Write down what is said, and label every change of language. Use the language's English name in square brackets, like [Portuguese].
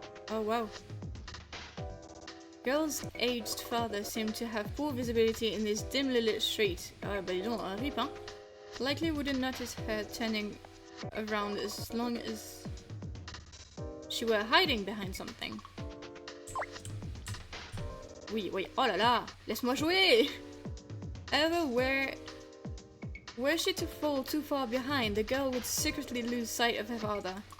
[English] Oh wow. Girl's aged father seemed to have poor visibility in this dimly lit street. [French] Ah bah dis donc, un rip hein. [English] Likely wouldn't notice her turning around as long as she were hiding behind something. [French] Oui, oui, oh là là, laisse-moi jouer! [English] Ever were she to fall too far behind, the girl would secretly lose sight of her father.